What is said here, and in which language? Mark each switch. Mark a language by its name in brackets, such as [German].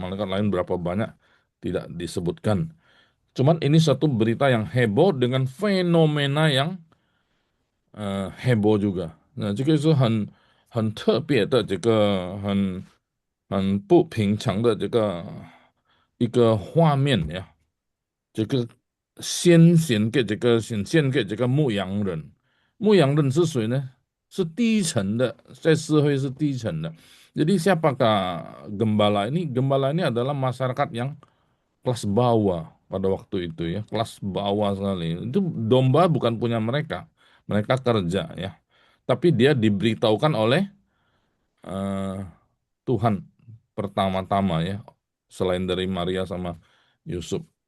[Indonesian] Malaikat lain berapa banyak tidak disebutkan. Cuman ini satu berita yang heboh dengan fenomena yang heboh juga. [Chinese] Nah, 这个是很特别的这个很不平常的这个一个画面呀。这个显现给这个牧羊人。牧羊人是谁呢？是低层的，在社会是低层的. [Indonesian] Jadi siapakah gembala ini? Gembala ini adalah masyarakat yang kelas bawah pada waktu itu ya, kelas bawah sekali. Itu domba bukan punya mereka, mereka kerja ya. Tapi dia diberitahukan oleh eh, Tuhan pertama-tama ya, selain dari Maria sama Yusuf.